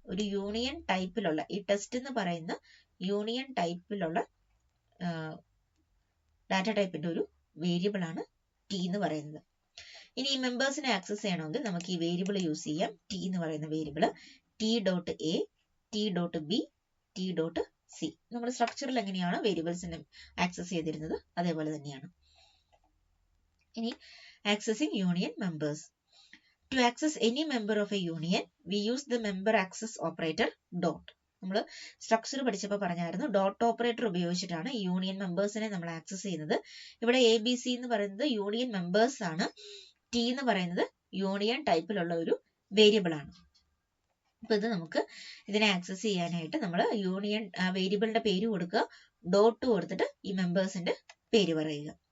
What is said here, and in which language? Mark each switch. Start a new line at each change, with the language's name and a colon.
Malayalam: ഒരു യൂണിയൻ ടൈപ്പിലുള്ള, ഈ ടെസ്റ്റ് എന്ന് പറയുന്ന യൂണിയൻ ടൈപ്പിലുള്ള ഡാറ്റ ടൈപ്പിന്റെ ഒരു വേരിയബിൾ ആണ് ടി എന്ന് പറയുന്നത്. ഇനി ഈ മെമ്പേഴ്സിനെ ആക്സസ് ചെയ്യണമെങ്കിൽ നമുക്ക് ഈ വേരിയബിൾ യൂസ് ചെയ്യാം. ടി എന്ന് പറയുന്ന വേരിയബിൾ T.A, T.B, T.C. നമ്മൾ സ്ട്രക്ചറിൽ എങ്ങനെയാണ് വേരിയബിൾസിനെ ആക്സസ് ചെയ്തിരുന്നത് അതേപോലെ തന്നെയാണ്. ഇനി accessing union members.
English: To access any member of a union, we use the member access operator dot.
Malayalam: നമ്മൾ സ്ട്രക്ചർ പഠിച്ചപ്പോൾ പറഞ്ഞായിരുന്നു ഡോട്ട് ഓപ്പറേറ്റർ ഉപയോഗിച്ചിട്ടാണ് യൂണിയൻ മെമ്പേഴ്സിനെ നമ്മൾ ആക്സസ് ചെയ്യുന്നത്. ഇവിടെ ABC എന്ന് പറയുന്നത് യൂണിയൻ മെമ്പേഴ്സ് ആണ്. T എന്ന് പറയുന്നത് യൂണിയൻ ടൈപ്പിലുള്ള ഒരു വേരിയബിൾ ആണ്. അപ്പൊ ഇത് നമുക്ക് ഇതിനെ ആക്സസ് ചെയ്യാനായിട്ട് നമ്മൾ യൂണിയൻ വേരിയബിളിന്റെ പേര് കൊടുക്കുക, ഡോട്ട് കൊടുത്തിട്ട് ഈ മെമ്പേഴ്സിന്റെ പേര് പറയുക.